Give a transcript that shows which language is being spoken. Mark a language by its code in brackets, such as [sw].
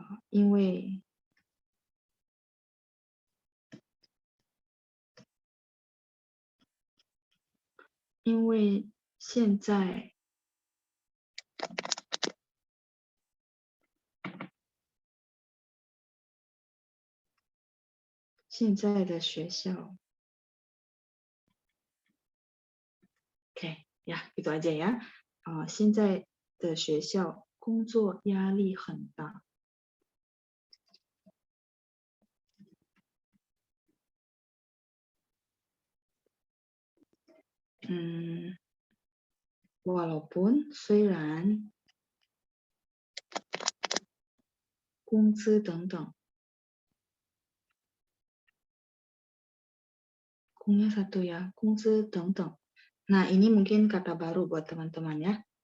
[zh] 因为现在的学校 Oke, [id] ya itu aja ya. [zh] 现在的学校工作压力很大. [id] Walaupun 虽然 工资等等 Kungnya satu ya, 工资等等. Nah, ini mungkin kata baru buat teman-teman ya.